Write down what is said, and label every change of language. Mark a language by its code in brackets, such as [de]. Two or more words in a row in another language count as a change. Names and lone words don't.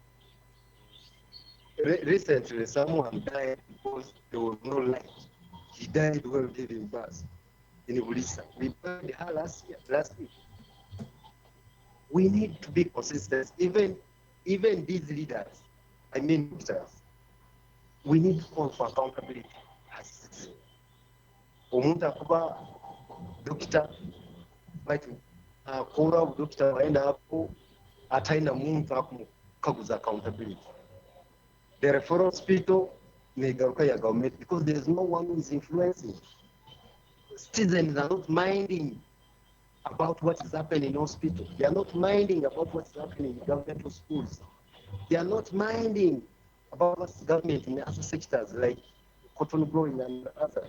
[en] Recently, someone died because there was no light. He died while giving birth in Birija. We buried her last week. We need to be consistent. Even these leaders, doctors, we need to call for accountability. [nyo] Omuntu akuba dokita akora dokita waenda hapo ataina muntu akaguza accountability. [en] The referral hospital [nyo] negaruka ya [en] government because there is no one who is influencing. Citizens are not minding about what is happening in hospital. They are not minding about what is happening in governmental schools. They are not minding about what's government in other sectors like cotton growing and others.